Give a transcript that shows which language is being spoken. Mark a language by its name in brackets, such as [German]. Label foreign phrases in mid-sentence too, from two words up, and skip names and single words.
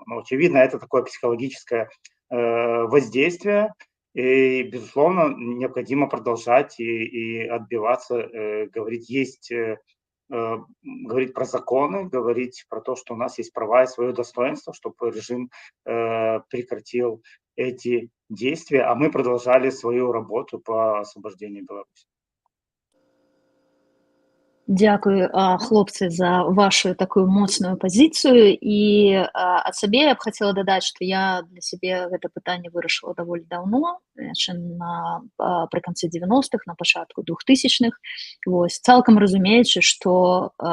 [Russian] Но, очевидно, это такое психологическое воздействие, и, безусловно, необходимо продолжать и отбиваться, говорить говорить про законы, говорить про то, что у нас есть права и свое достоинство, чтобы режим прекратил эти действия, а мы продолжали свою работу по освобождению Беларуси. [Belarusian] Дякую, хлопцы, за вашу такую моцную пазіцыю, і ад сабе я б хацела дадаць, што я для сябе гэта пытанне вырашыла даволі даўно, яшчэ прыканцы 90-х, на пачатку 2000-х, вось, цалкам разумеючы, што